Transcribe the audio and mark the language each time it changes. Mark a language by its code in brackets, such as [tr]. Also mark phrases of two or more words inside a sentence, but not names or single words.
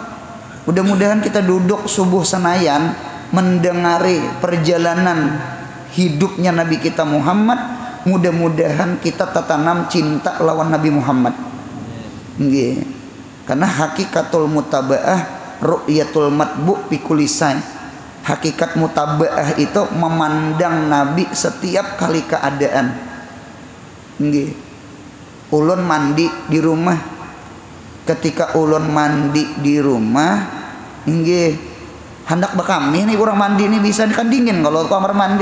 [id] Mudah-mudahan kita duduk subuh senayan mendengari perjalanan hidupnya Nabi kita Muhammad. [bjn] Mudah-mudahan kita tertanam cinta lawan Nabi Muhammad. [ar] Nggih. Karena حقيقة المتابعة رؤية المتبوع في كل شيء. [id] Hakikat mutabaah itu memandang Nabi setiap kali keadaan. [bjn] Nggih. Ulun mandi di rumah. Ketika ulun mandi di rumah, nggih, hendak bekami nih kurang mandi nih bisa kan dingin kalau kamar mandi.